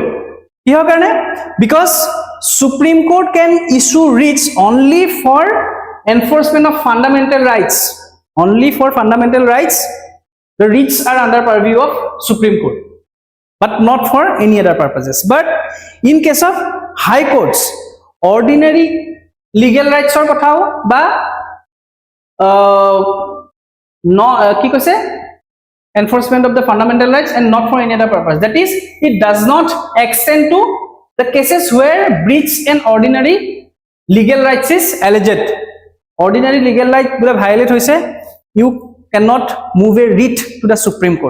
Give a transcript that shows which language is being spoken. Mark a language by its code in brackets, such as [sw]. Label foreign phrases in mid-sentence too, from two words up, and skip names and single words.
[en] Because Supreme Court can issue writs only for enforcement of fundamental rights, only for fundamental rights, The writs are under purview of Supreme Court, but not for any other purposes. But in case of high courts, ordinary legal rights or [bn] কোথাও বা নো কি কইসে [en] enforcement of the fundamental rights and not for any other purpose. That is, it does not extend to the cases where breach in ordinary legal rights is alleged. Ordinary legal right bula violate hoise, you cannot move a writ to the Supreme Court.